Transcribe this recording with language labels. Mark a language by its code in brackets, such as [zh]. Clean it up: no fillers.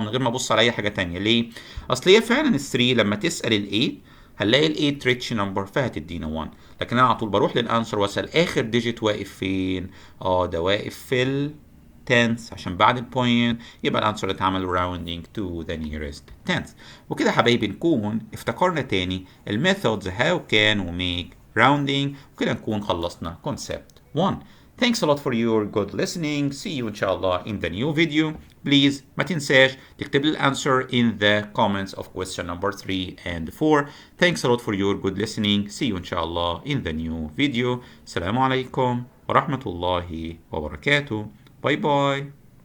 [ar] من غير ما ابص على اي حاجه ثانيه. ليه؟ اصل هي فعلا ال3 لما تسال ال8 هنلاقي ال8 ريتش نمبر فهتدينا 1 لكن انا على طول بروح للانسر واسال اخر ديجيت واقف فين؟ ده واقف في ال tenths عشان بعد البوينت يبقى الانسر اتعمل [en] rounding to the nearest tenth. [ar] وكده حبايبي نكون افتكرنا تاني الميثودز [en] how can we make rounding [ar] وكده نكون خلصنا [en] concept 1. Thanks a lot for your good listening. See you inshallah in the new video. Please [ar] ما تنساش تكتب لي الانسر [en] in the comments of question number 3 and 4. Thanks a lot for your good listening. See you [ar] إن شاء الله [en] in the new video. [ar] السلام عليكم ورحمة الله وبركاته. باي باي.